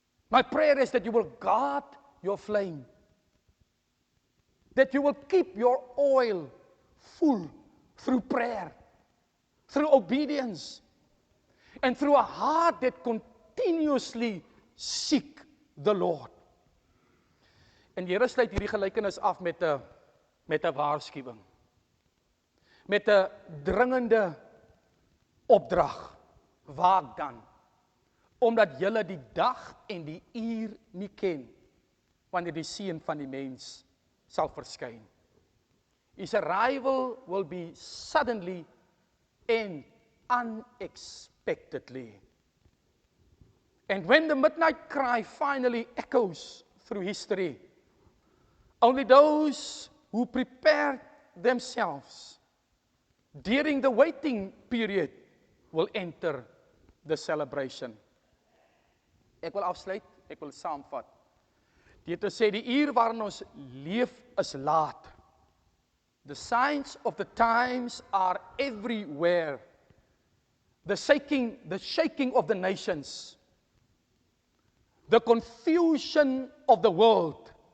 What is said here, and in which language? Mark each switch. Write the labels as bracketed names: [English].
[English] My prayer is that you will guard your flame, that you will keep your oil full through prayer, through obedience, and through a heart that continuously seek the Lord. [Afrikaans] En die Here sluit hierdie gelykenis af met 'n waarskuwing, met 'n dringende opdrag. Waak dan, omdat julle die dag en die uur nie ken, wanneer die Seun van die mens sal verskyn. [English] His arrival will be suddenly and unexpectedly. And when the midnight cry finally echoes through history, only those who prepared themselves during the waiting period will enter the celebration. [Afrikaans] Ek wil afsluit, ek wil saamvat. Deur te sê die uur waarin ons leef is laat. [English] The signs of the times are everywhere. The shaking of the nations, the confusion of the world,